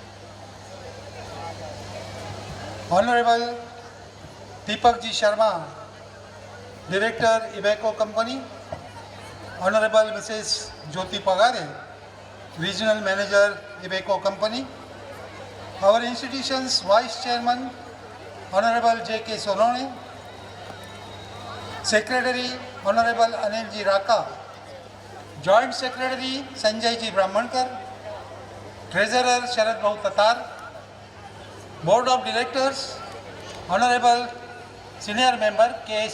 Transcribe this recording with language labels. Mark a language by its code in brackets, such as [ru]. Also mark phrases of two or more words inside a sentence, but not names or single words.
[en] Honorable Deepak Ji Sharma, Director, Iveco Company. Honorable Mrs. Jyoti Pagare, Regional Manager, Iveco Company. Our institution's Vice Chairman, Honorable J.K. Sonone. Secretary, Honorable Anil Ji Raka. Joint Secretary, Sanjay Ji Brahmankar. Treasurer, Sharad Bhau Tatar. Board of Directors, Honorable Senior Member K.S.